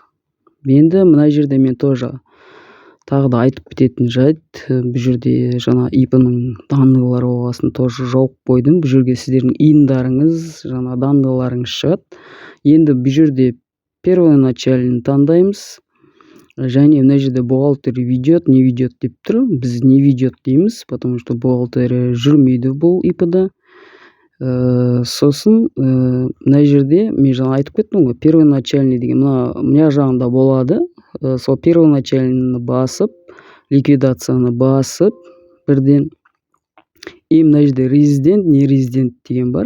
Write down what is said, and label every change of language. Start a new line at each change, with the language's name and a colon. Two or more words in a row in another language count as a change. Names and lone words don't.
Kazakh: Енді мына жерде мен тоже тағы да айтып кететін жайт, бұл жерде жаңа IP-ның данныйлары болғасын тоже жауып қойдым. Бұл жерге сіздердің иындарыңыз, жаңа данныйларыңыз шығады. Енді бұл жерде первоначальный таңдаймыз. Және мына жерде
Russian: бухгалтерия ведет, не ведет
Kazakh: деп тұр. Біз
Russian: не ведет
Kazakh: дейміз,
Russian: потому что бухгалтерия
Kazakh: жүрмейді бұл IP-да. Сосын мына жерде мен жаңа айтып кеттім ғой, первоначальный деген мына жағында болады. Сол первоначальныйны басып, ликвидацияны басып, бірден и мына жерде резидент, не резидент деген бар.